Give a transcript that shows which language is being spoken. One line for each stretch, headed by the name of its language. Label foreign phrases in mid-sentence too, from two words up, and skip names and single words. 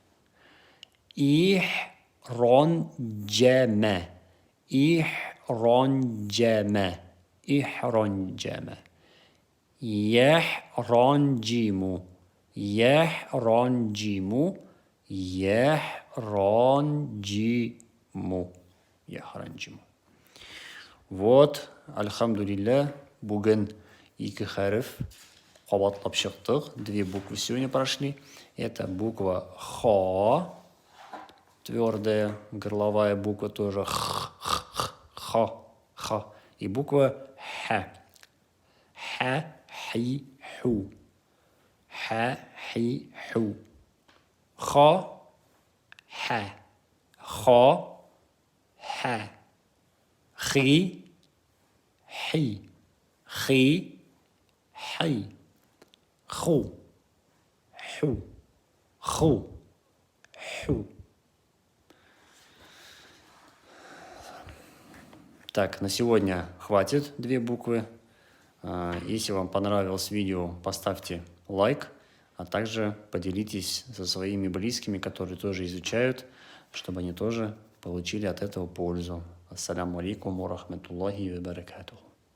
Arabic: إحرنجم إحرنجم إحرنجم. يحرنجم يحرنجم يحرنجم يحرنجم.
Kazakh: Вот, альхамдулилля, бүгін екі харф қабатлап шықтық.
Russian: Две буквы сегодня прошли. Это буква Х, твердая горловая буква тоже Х. И буква Х. Х, Хи, Ху. Х, Хи, Ху. Х, Х. Х, Х. Хи, Хи. Хи, Хи. Ху. Ху. Ху. Ху. Так, на сегодня хватит две буквы. Если вам понравилось видео, поставьте лайк, а также поделитесь со своими близкими, которые тоже изучают, чтобы они тоже получили от этого пользу.
Arabic: السلام عليكم ورحمة الله وبركاته.